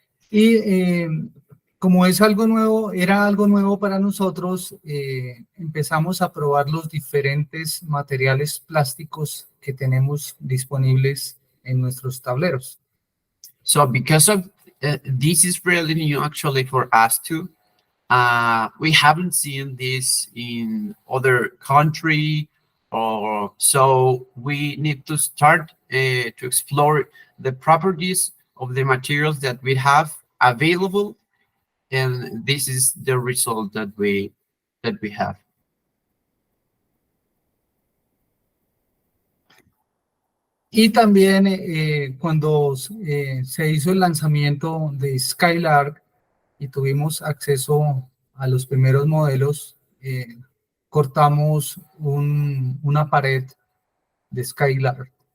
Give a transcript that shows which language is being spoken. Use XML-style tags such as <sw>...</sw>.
<es>Y como es algo nuevo, era algo nuevo para nosotros, empezamos a probar los diferentes materiales plásticos que tenemos disponibles en nuestros tableros.</es> <en>So because of this is really new actually for us too. We haven't seen this in other country, or so we need to start to explore the properties of the materials that we have available, and this is the result that we have.</en> <es>Y también cuando se hizo el lanzamiento de Skylark y tuvimos acceso a los primeros modelos, cortamos una pared de Skylark.</es>